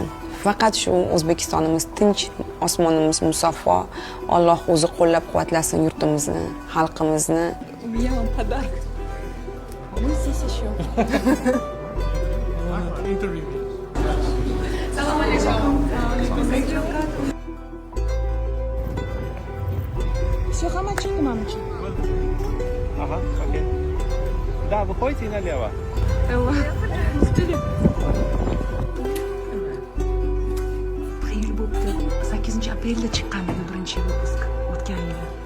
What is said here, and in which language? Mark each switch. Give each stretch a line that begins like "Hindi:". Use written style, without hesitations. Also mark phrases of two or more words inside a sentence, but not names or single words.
Uzbek: Faqat shu O'zbekistonimiz tinch, osmonimiz musaffo. Alloh o'zi qo'llab-quvvatlasin yurtimizni, xalqimizni.
Russian: У меня вам подарок. Мы здесь еще.
Arabic: سلام عليكم.
Russian: Все, хамачи, мамочка. Ага, окей. Да, выходите и налево.
Uzbek: Xeyr bo'pti. 8-aprelda chiqqandi bu birinchi выпуск o'tgan yili.